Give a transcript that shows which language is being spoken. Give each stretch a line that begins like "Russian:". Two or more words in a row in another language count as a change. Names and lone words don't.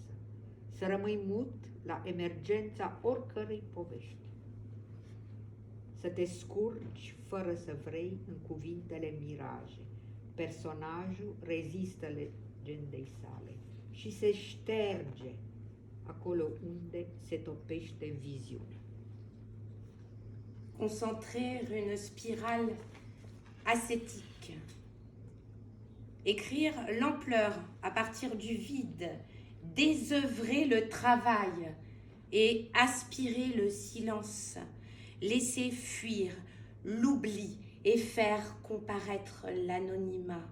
Romanian: Să rămâi mut la emergența oricărei povești. Să te scurgi fără să vrei în cuvintele miraje. Personajul rezistă legendei sale și se șterge acolo unde se topește viziunea.
French: Concentrer une spirale ascétique. Écrire l'ampleur à partir du vide, désœuvrer le travail et aspirer le silence, laisser fuir l'oubli et faire comparaître l'anonymat.